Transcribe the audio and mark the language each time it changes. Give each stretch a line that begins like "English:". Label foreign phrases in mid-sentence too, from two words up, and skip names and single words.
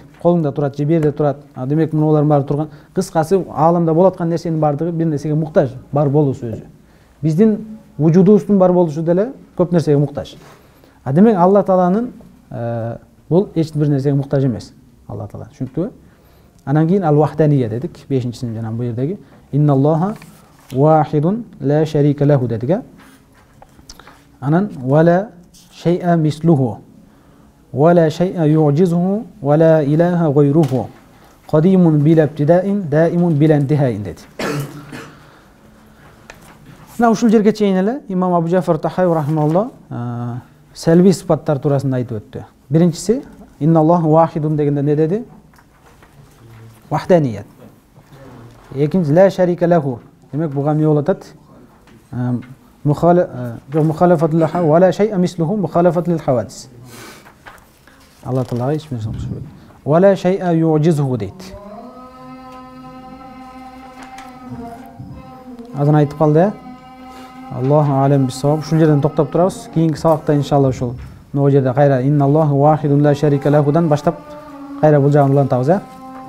Kyrgyz: Колуңда турат, же бир жерде турат. Демек мунулардын баары турган. Кыскасы ааламда болот аткан нерсенин бардыгы бир нерсеге муктаж, бар болуусу өзү. Биздин вujудубуздун бар болушу деле көп нерсеге муктаж. Демек Алла Тааланын бул эч бир нерсеге муктаж эмес. Алла Таала. Түшүнүктүбү? Анан кийин ал-вахдания дедик. 5-нчисин жанагы бу жердеги
Arabic: إن الله واحد لا شريك له
Kyrgyz: дедик.
Arabic: Анан ولا شيء مثله ولا شيء يعجزه ولا إله غيره قديم بلا ابتداء دائم بلا انتهاء деди.
Kyrgyz: Мына ушул жерге чейин эле имам Абу Джафар Тахави рахимахуллах селби сыпаттар туурасында айтып өттү. Биринчиси
Arabic: إن الله واحد
Kyrgyz: дегенде не деди? Вахданият. Экинчиси
Arabic: لا شريك له.
Kyrgyz: Демек буга эмне болот атат?
Arabic: مخالفة للحوادث ولا شيء مثله مخالفة للحوادث.
Kyrgyz: Алла Таалага эч нерсе окшобойт.
Arabic: ولا شيء يعجزه
Kyrgyz: дейт. Азыр айтып калды.
Arabic: الله أعلم بالصواب.
Kyrgyz: Ушул жерден токтоп турабыз. Кийинки сабакта иншалла ушул могу жерде кайра
Arabic: إن الله واحد لا شريك له
Kyrgyz: баштап кайра бул жагын улантабыз.